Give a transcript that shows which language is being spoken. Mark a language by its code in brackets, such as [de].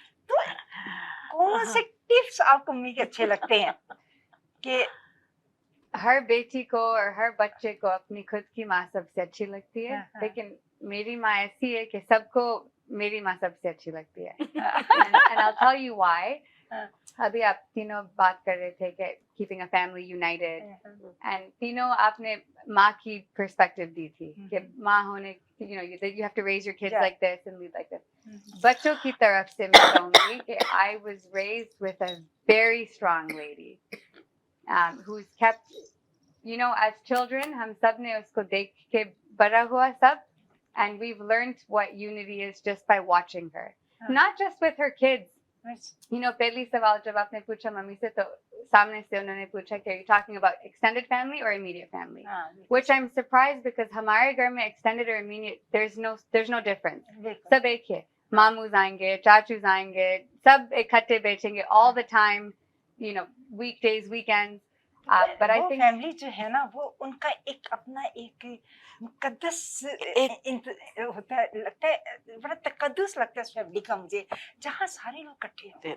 [hi] तो कौन से टिप्स आपको अम्मी के अच्छे लगते हैं कि हर बेटी को और हर बच्चे को अपनी खुद की माँ सबसे अच्छी लगती है, लेकिन मेरी माँ ऐसी है कि सबको मेरी माँ सबसे अच्छी लगती है. [en] And I'll tell you why. [hi] अभी आप तीनों बात कर रहे थे कि [en] keeping a family united, and [hi] तीनों आपने माँ की perspective दी थी कि माँ होने, [en] you know, you have to raise your kids like this and lead like this. [hi] बच्चों की तरफ से मैं कहूँगी कि [en] I was raised with a very strong lady, who's kept, you know, as children [hi] हम सब ने उसको देख के बड़ा हुआ सब, [en] and we've learned what unity is just by watching her, not just with her kids. You know, पहली सवाल जब आपने पूछा mummy से, तो सामने से उन्होंने पूछा कि are you talking about extended family or immediate family? Which I'm surprised because [hi] हमारे घर में [en] extended or immediate, there's no difference. [hi] सब एक है. मामूज आएंगे, चाचूज आएंगे, सब इकट्ठे बैठेंगे [en] all the time, you know, weekdays, weekends. But I think [hi] family जो है ना, वो उनका एक अपना एक मुकद्दस होता है, लगता है बड़ा तकद्दुस लगता है उस फैमिली का मुझे, जहाँ सारे लोग इकट्ठे होते हैं